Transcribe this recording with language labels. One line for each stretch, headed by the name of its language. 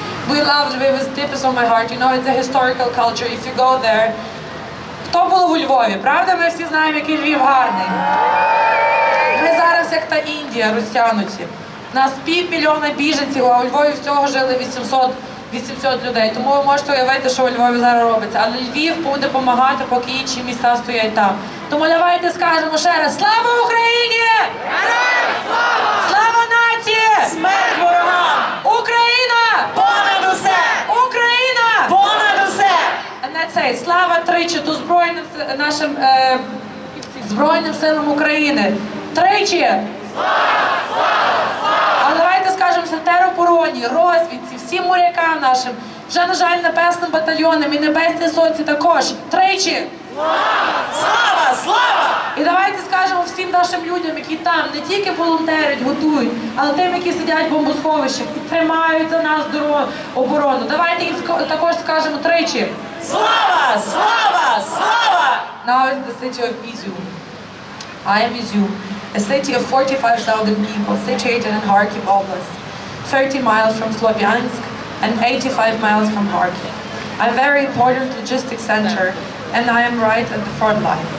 English: We love Lviv with deepest of my heart. You know, it's a historical culture. If you go there,
Ukrainian: хто був у Львові? Правда, ми всі знаємо, який Львів гарний. Ми зараз як та Індія, розтягнуті. У нас 500 000 біженців, а у Львові всього жили 800 людей. Тому ви можете уявити, що у Львові зараз робиться. Але Львів буде допомагати, поки інші міста стоять там. Тому давайте скажемо ще раз: слава Україні! Слава нації! Смерть ворогам! Україна! Понад усе! Україна! Понад усе!
English: And that's it.
Ukrainian: Слава тричі до нашим Збройним силам України. Тричі! А давайте скажемо теробороні, розвідці, всім морякам нашим, вже, на жаль, небесним батальйонам і небесній сотці також. Тричі! Слава! Слава! І давайте скажемо всім нашим людям, які там не тільки волонтерять, готують, але тим, які сидять в бомбосховищах і тримають за нас оборону. Давайте їм також скажемо тричі. Слава! Слава! Слава!
English: Now it's the city of Izium. I am Izium, a city of 45,000 people situated in Kharkiv Oblast, 30 miles from Sloviansk and 85 miles from Kharkiv. A very important logistics center, and I am right at the front line.